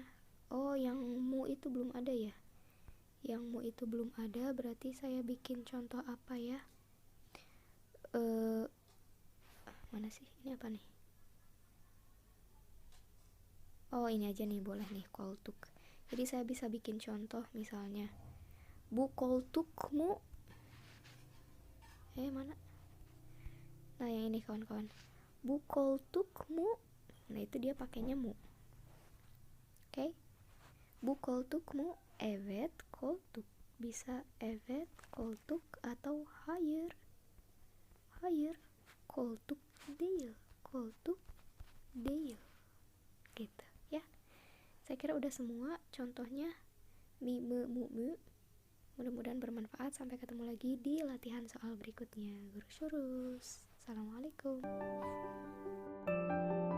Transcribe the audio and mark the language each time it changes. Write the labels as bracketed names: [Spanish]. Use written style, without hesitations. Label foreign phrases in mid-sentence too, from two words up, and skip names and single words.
[Indonesian] Oh yang mu itu belum ada ya, yang mu itu belum ada, berarti saya bikin contoh apa ya, mana sih, ini apa nih, oh ini aja nih, boleh nih, koltuk. Jadi saya bisa bikin contoh misalnya [Turkish] bu koltukmu, [Indonesian] mana, nah yang ini kawan-kawan, [Turkish] bu koltukmu, [Indonesian] nah itu dia pakainya mu. Oke. [Turkish] Bu koltukmu, evet koltuk, bisa evet koltuk atau hayır koltuk değil [Indonesian] gitu ya. Saya kira udah semua contohnya [Turkish] mi me mu mu. [Indonesian] Mudah-mudahan bermanfaat. Sampai ketemu lagi di latihan soal berikutnya. Guru Syurus. Assalamualaikum.